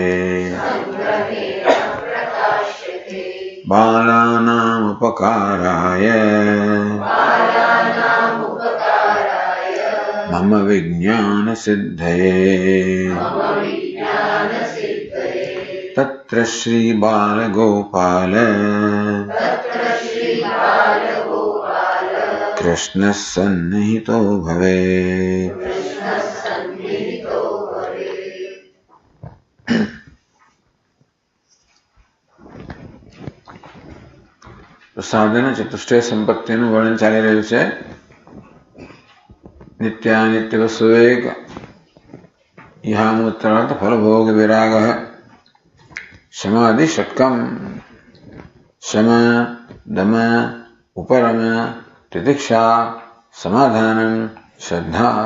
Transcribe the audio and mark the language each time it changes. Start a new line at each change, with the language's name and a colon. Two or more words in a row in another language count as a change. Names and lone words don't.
Sanskrit: बालानामुपकाराय मम विज्ञानसिद्धये तत्र श्रीबालगोपाल कृष्णः सन्निहितो भवेत्।
Gujarati: સાધન ચતુષ્ટય સંપત્તિનું વર્ણન ચાલી રહ્યું છે.
Sanskrit: नित्यानित्य वस्तुवेग इहामूत्रार्थ फलभोग विराग समाधि षट्कम शम दम उपरम तितिक्षा समाधानम श्रद्धा.